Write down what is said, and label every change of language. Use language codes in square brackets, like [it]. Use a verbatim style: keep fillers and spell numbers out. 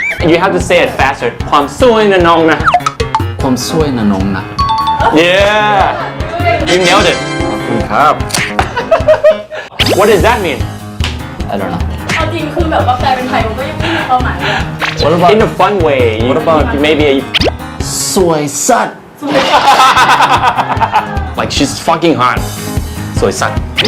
[en] You have to say it faster [th] ความซวยนะน้องนะ ความสวยนะนมนะ [en] Yeah You nailed it [th] Cup. [en] What does that mean I don't know. [th] เอาจริงคือแบบว่าแปลเป็นไทยมันก็ยังไม่มีความหมายเลยอะ [en] What about In a fun way What about maybe a, [th] สวยสัตว์ [en] like she's fucking hot [th] สวยสัตว์